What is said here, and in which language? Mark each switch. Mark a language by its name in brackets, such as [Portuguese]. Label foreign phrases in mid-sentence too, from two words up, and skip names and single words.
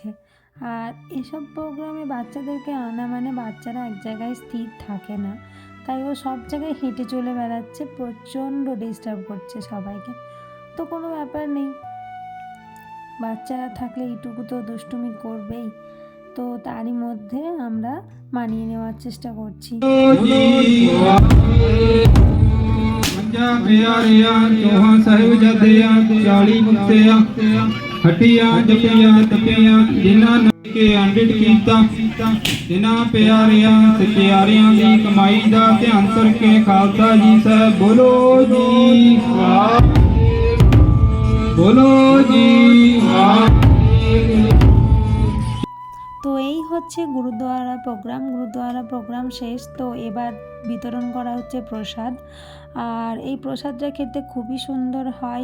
[Bangla] আর এসব প্রোগ্রামে বাচ্চাদেরকে আনা মানে বাচ্চারা এক জায়গায় স্থির থাকে না, তাই ও সব জায়গায় হেঁটে চলে বেড়াচ্ছে, প্রচণ্ড ডিস্টার্ব করছে সবাইকে। তো কোনো ব্যাপার নেই, বাচ্চারা থাকলে এইটুকু তো দুষ্টুমি করবেই। তো তারই মধ্যে আমরা মানিয়ে নেওয়ার চেষ্টা করছি। [Punjabi] ਹਟੀਆਂ ਜਪੀਆਂ ਤਪੀਆਂ ਜਿਨ੍ਹਾਂ ਕੇ ਅੰਡਿਤ ਕੀਤਾ ਜਿਨ੍ਹਾਂ ਪਿਆਰਿਆਂ ਸਚਿਆਰਿਆਂ ਦੀ ਕਮਾਈ ਦਾ ਧਿਆਨ ਕਰਕੇ ਖਾਲਸਾ ਜੀ ਸਾਹਿਬ ਬੋਲੋ ਜੀ ਬੋਲੋ ਜੀ। [Bangla] তো এই হচ্ছে গুরুদুয়ারা প্রোগ্রাম শেষ। তো এবার বিতরণ করা হচ্ছে প্রসাদ। আর এই প্রসাদটা খেতে খুবই সুন্দর হয়।